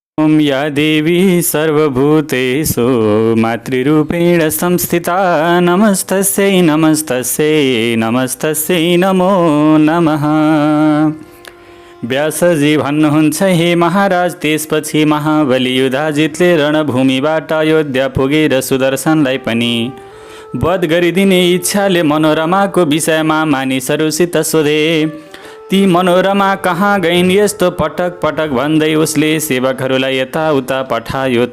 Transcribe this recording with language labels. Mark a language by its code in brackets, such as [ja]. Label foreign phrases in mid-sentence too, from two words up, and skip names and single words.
[sa] ओम या देवी सर्वभूतेषु मातृरूपेण संस्थिता नमस्तस्यै नमस्तस्यै नमस्तस्यै नमो नमः। [ne] व्यासजी भन्नुहुन्छ, हे महाराज, त्यसपछि महाबली युधाजितले रणभूमिबाट अयोध्या पुगेर सुदर्शनलाई पनि वध गरिदिने इच्छाले मनोरमाको विषयमा मानिसहरूसित सोधे। ती मनोरमा कहाँ गइन् यस्तो पटक पटक भन्दै उसले सेवकहरूलाई यताउता पठायो।